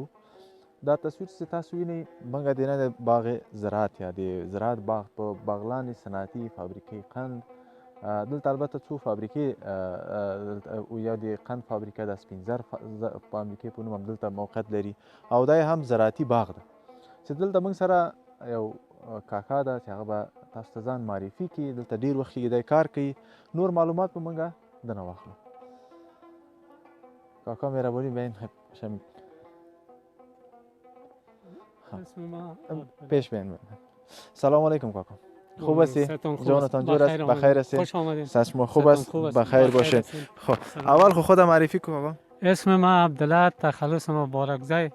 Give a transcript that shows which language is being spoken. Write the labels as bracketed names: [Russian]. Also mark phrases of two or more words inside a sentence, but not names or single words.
[Pashto] دا تصویر چې تاسو وینئ، موږ دننه د باغ زراعت یا د زراعت باغ په بغلان صنعتي فابریکې قند، دلته البته څو فابریکې، یو د قند فابریکه ده، سپین زر فابریکې په نوم هم دلته موقعیت لري، او دا هم زراعتي باغ ده چې دلته موږ سره یو کاکا ده چې هغه به تاسو ته ځان معرفي کړي. دلته ډېر وخت کې دی کار کوي، نور معلومات به موږ دننه واخلو. [Persian] کاکا مهربانی بیاین شامل. اسم ما پیش بین. سلام علیکم کاکا. خوب هستی؟ جانتان جور است؟ بخیر هستی؟ خوش آمدید. سشما خوب است؟ بخیر باشین. خب اول خودم معرفی کن کاکا. اسم ما عبدالله، تخلص ما بارکزی.